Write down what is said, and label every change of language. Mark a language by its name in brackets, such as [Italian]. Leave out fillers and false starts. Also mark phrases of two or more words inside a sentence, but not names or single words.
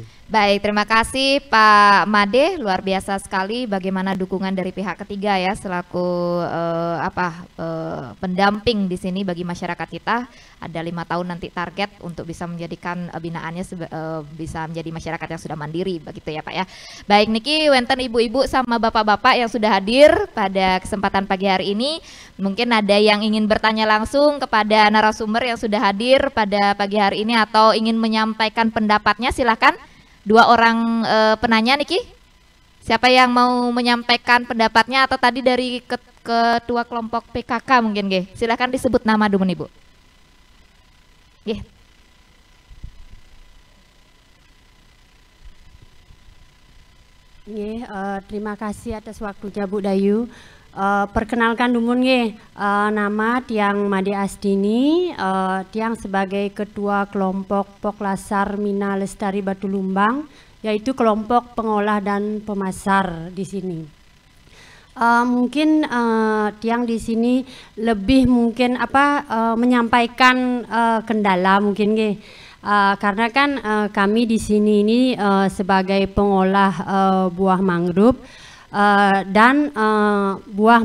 [Indonesian] Baik, terima kasih Pak Made, luar biasa sekali bagaimana dukungan dari pihak ketiga ya selaku pendamping di sini bagi masyarakat kita. Ada 5 tahun nanti target untuk bisa menjadikan binaannya bisa menjadi masyarakat yang sudah mandiri begitu ya Pak ya. Baik [Balinese] niki wenten [Indonesian] ibu-ibu sama bapak-bapak yang sudah hadir pada kesempatan pagi hari ini. Mungkin ada yang ingin bertanya langsung kepada narasumber yang sudah hadir pada pagi hari ini atau ingin menyampaikan pendapatnya, silakan. 2 orang penanya Niki, siapa yang mau menyampaikan pendapatnya atau tadi dari Ketua Kelompok PKK mungkin nggih. Silakan disebut nama dulu Ibu. Nggih. Nggih, terima kasih atas waktunya Bu Dayu. Perkenalkan [Balinese] dumun nggih, [Indonesian] nama Tiang Made Astini, Tiang sebagai Ketua Kelompok Poklasar Mina Lestari Batu Lumbang, yaitu kelompok pengolah dan pemasar di sini. Mungkin Tiang di sini lebih mungkin menyampaikan kendala mungkin nggih. Karena kan kami di sini ini sebagai pengolah buah mangrove dan buah